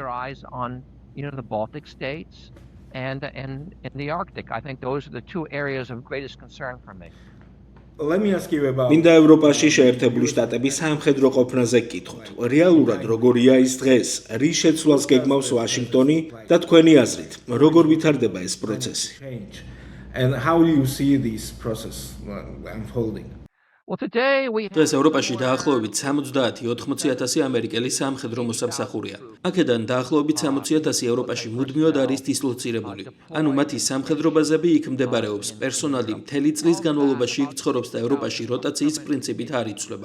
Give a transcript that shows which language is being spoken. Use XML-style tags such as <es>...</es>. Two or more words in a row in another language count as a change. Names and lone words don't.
<ka>მინდა ევროპაში შეერთებული შტატების სამხედრო ყოფნაზე გკითხოთ. რეალურად როგორია ის დღეს? რის შეცვლას გეგმავს ვაშინგტონი და თქვენი აზრით, როგორ ვითარდება ეს პროცესი?</ka> <en>And how do you see this process unfolding?</en> <ka>დღეს ევროპაში დაახლოებით 70-80,000 ამერიკელი სამხედრო მოსამსახურეა. აქედან დაახლოებით 60,000 ევროპაში მუდმივად არის დისლოცირებული. ანუ მათი სამხედრო ბაზები იქ მდებარეობს. პერსონალი მთელი წლის განმავლობაში იქ ცხოვრობს და ევროპაში როტაციის პრინციპით არ იცვლება.</ka>